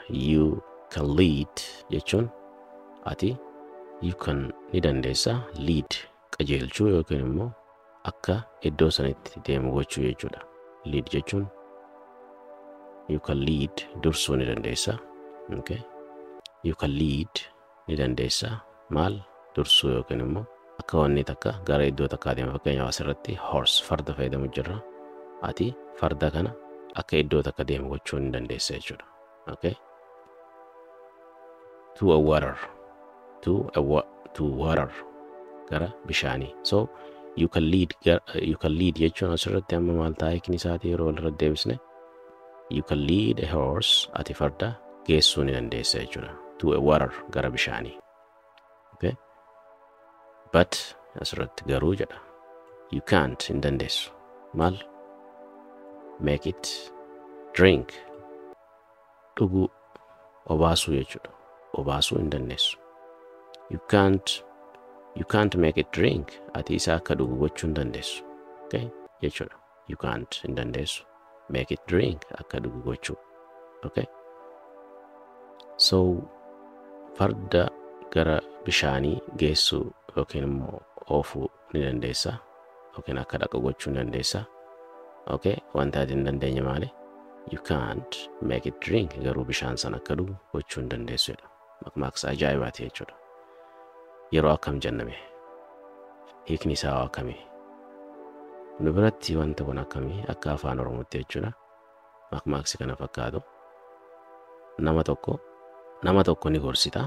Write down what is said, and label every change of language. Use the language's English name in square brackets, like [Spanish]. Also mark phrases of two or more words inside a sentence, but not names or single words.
[English] You can lead [Oromo] jechuun ati [English] you can [Oromo] ni dandeessa lead qajeelchuu yookiin immoo akka iddoo sanitti deemu gochuu jechuudha. Lead jechuun [English] you can lead [Oromo] dursuu ni dandeessa. [English] Okay, you can lead [Oromo] ni dandeessa maal dursuu yookiin immoo akka wanni takka gara iddoo takkaa deema. Fakkeenyaaf asirratti horse farda fayyadamu jirra. Ati farda kana akka iddoo takka deemu gochuu ni dandeessa jechuudha. [English] Okay, to a water [Oromo] gara bishaanii. [English] So you can lead [Oromo] jechuun asirratti amma maal ta'a hiikni isaati yeroo walirra deebisne [English] you can lead a horse [Oromo] ati farda geessuu ni dandeessa jechuudha. [English] To a water [Oromo] gara bishaanii. [English] Okay, but [Oromo] asirratti garuu jedha [English] you can't [Oromo] hin dandeessu maal [English] make it drink [Oromo] dhuguu obaasuu jechuudha. Obaasuu hin dandeessu. [English] You can't make it drink [Oromo] ati isa akka dhugu gochuu hin dandeessu. Okay, jechuudha. [English] You can't [Oromo] hin dandeessu [English] make it drink [Oromo] akka dhugu gochuu. Okay, so farda gara bishaanii geessuu yookiin immoo oofuu ni dandeessa yookiin akka dhaqu gochuu ni dandeessa. Okay, wanta ati hin dandeenye maali? [English] You can't make it drink [Oromo] garuu bishaan sana akka dhugu gochuu hin dandeessu jedha. Maqmaaqsa ajaa'ibaati jechuudha. Yeroo akkam jenname hiikni isaa akkamii? Nu biratti wanta kun akkamii akka afaan Oromootti jechuudha. Maqmaaqsi kana fakkaatu nama tokko ni gorsita.